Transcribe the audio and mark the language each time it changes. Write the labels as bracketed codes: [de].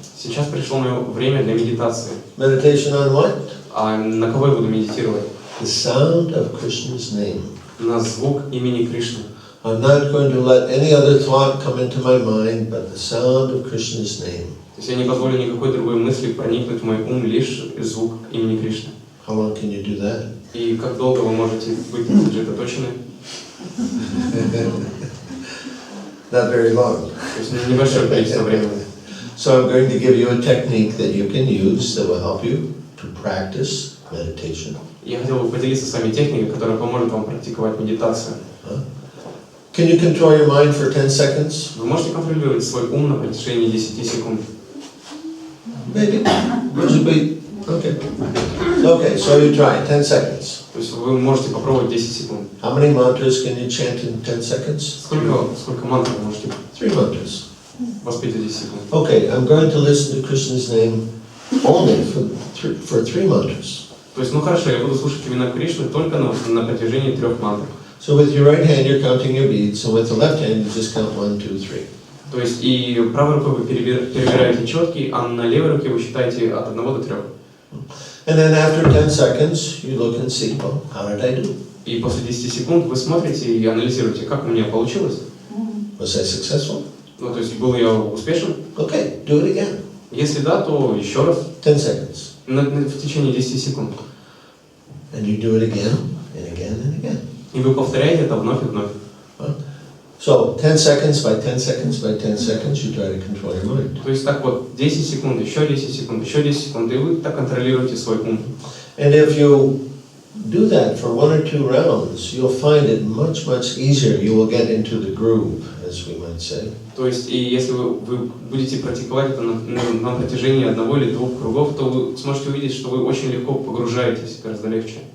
[ru] Сейчас пришло мое время для медитации. [en] Meditation on what? [ru] А на кого я буду медитировать? [en] The sound of Krishna's name. [ru] На звук имени Кришны. [en] I'm not going to let any other thought come into my mind, but the sound of Krishna's name. [ru] То есть я не позволю никакой другой мысли проникнуть в мой ум, лишь звук имени Кришны. [en] How long can you do that? [ru] И как долго вы можете быть сосредоточены? [en] Not very long. [ru] То есть небольшое количество времени. [en] So I'm going to give you a technique that you can use that will help you to practice meditation. [ru] Я хотел бы поделиться с вами техникой, которая поможет вам практиковать медитацию. [en] Can you control your mind for 10 seconds? [ru] Вы можете контролировать свой ум на протяжении 10 секунд. [en] Maybe. Okay. Okay, so you try 10 seconds. [ru] То есть вы можете попробовать 10 секунд. [en] How many mantras can you chant in 10 seconds? [ru] Сколько мантр вы можете [en] 3 mantras. [ru] воспеть за 10 секунд? [en] Okay, I'm going to listen to Krishna's name only for 3 mantras. [ru] То есть, хорошо, я буду слушать имена Кришны только на протяжении 3 мантр. [en] So with your right hand you're counting your beads, and with the left hand you just count 1, 2, 3. [ru] То есть и правой рукой вы перебираете четки, а на левой руке вы считаете от 1 до 3. [en] And then after 10 seconds you look and see, well, how did I do? [ru] И после 10 секунд вы смотрите и анализируете, как у меня получилось. [en] Was I successful? [ru] То есть был я успешен? [en] Okay, do it again. [ru] Если да, то еще раз. [en] 10 seconds. [ru] В течение 10 секунд. [en] And you do it again, and again, and again. [ru] И вы повторяете это вновь и вновь. [en] So 10 seconds by 10 seconds by 10 seconds you try to control your mind. [ru] То есть так вот, 10 секунд, еще 10 секунд, еще 10 секунд, и вы так контролируете свой ум. [en] And if you do that for 1 or 2 rounds, you'll find it much, much easier. You will get into the groove, as we might say. [ru] То есть, и если вы будете практиковать это на протяжении 1 или 2 кругов, то вы сможете увидеть, что вы очень легко погружаетесь, гораздо легче.